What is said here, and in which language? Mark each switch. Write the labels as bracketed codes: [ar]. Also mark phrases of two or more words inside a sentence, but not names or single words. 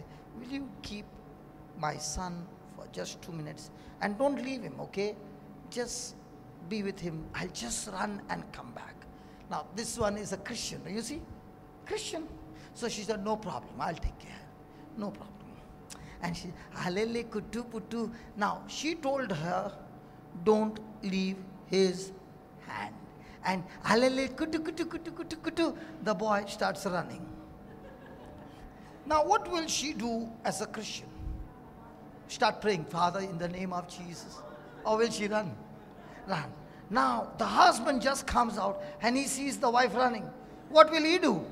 [en] Will you keep my son for just 2 minutes? And don't leave him, okay? Just be with him. I'll just run and come back. Now, this one is a Christian. You see? Christian. So she said, no problem, I'll take care. No problem. And she, Halele kutu putu. Now, she told her, don't leave his hand. And Halele kutu kutu kutu kutu kutu. The boy starts running. Now, what will she do as a Christian? Start praying, Father, in the name of Jesus. Or will she run? Run. Now, the husband just comes out and he sees the wife running. What will he do?